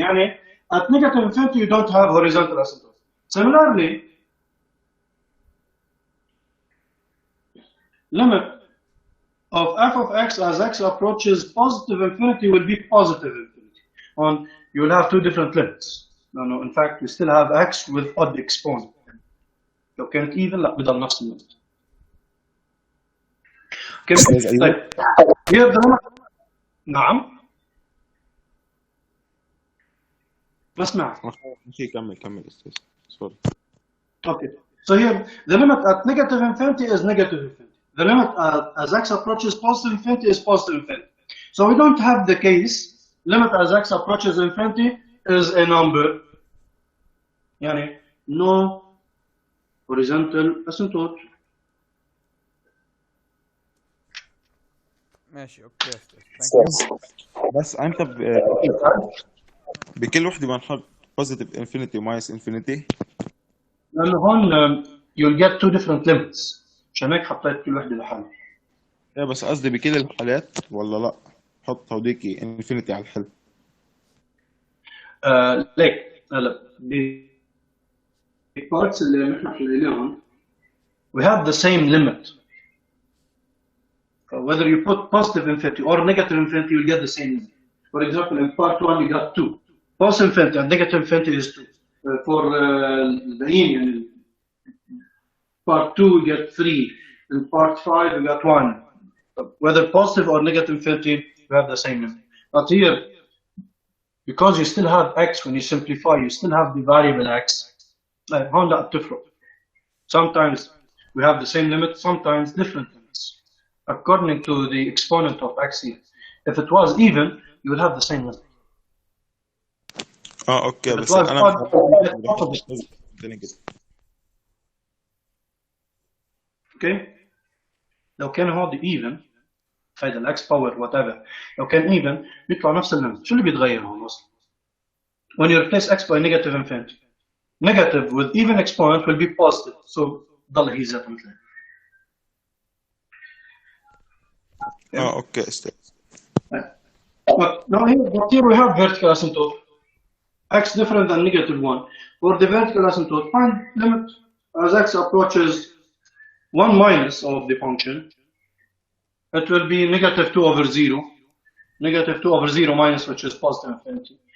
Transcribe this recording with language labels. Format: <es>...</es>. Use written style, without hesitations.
<en>Yani at negative infinity you don't have horizontal asymptote. Similarly, limit of f of x as x approaches positive infinity will be positive infinity. You will have two different limits. No, in fact we still have x with odd exponent.</en> <ar>لو كانت even لا بضل نفس النقطة. كيف؟ طيب</ar> <en>here the limit.</en> <ar>نعم. بسمع. ماشي كمل استاذ.</ar> <en>Sorry. Okay. So here the limit at negative infinity is negative infinity. The limit as x approaches positive infinity is positive infinity. So we don't have the case limit as x approaches infinity is a number. يعني no horizontal asymptote.</en> <ar>ماشي اوكي استاذ. بس انت بكل وحده بنحط positive infinity وماينس infinity. لأنه هون</ar> <en>you'll get two different limits.</en> <ar>عشان هيك حطيت كل وحده لحالها. ايه بس قصدي بكل الحالات ولا لا؟ حط هوديكي infinity على الحل. ليك هلا</ar> <en>parts</en> <ar>اللي نحن حليناهم</ar> <en>we have the same limit. Whether you put positive infinity or negative infinity, you'll get the same limit. For example, in part 1 you got 2. Positive infinity and negative infinity is 2. For the union, part 2 you get 3. In part 5 you got 1. Whether positive or negative infinity, you have the same limit. But here, because you still have x, when you simplify, you still have the variable x.</en> <ar>هون لا بتفرق.</ar> <en>Sometimes we have the same limit, sometimes different limits, according to the exponent of x here. If it was even, you would have the same limit. Okay If it</en> <ar>بس</ar> <en>was</en> <ar>انا</ar> <en>odd, you would get opposite. Okay?</en> <ar>لو كان هذا even هيدا الاكس باور whatever، لو كان even بيطلع نفس الليمت. شو اللي بيتغير هون اصلا؟</ar> <en>When you replace x by negative infinity, negative with even exponent will be positive, so</en> <ar>ضل هي ذاتها مثل اوكي استاذ.</ar> <en>But now here we have vertical asymptote. X different than negative 1. For the vertical asymptote, find limit as x approaches 1 minus of the function. It will be negative 2 over 0. Negative 2 over 0 minus, which is positive infinity.</en>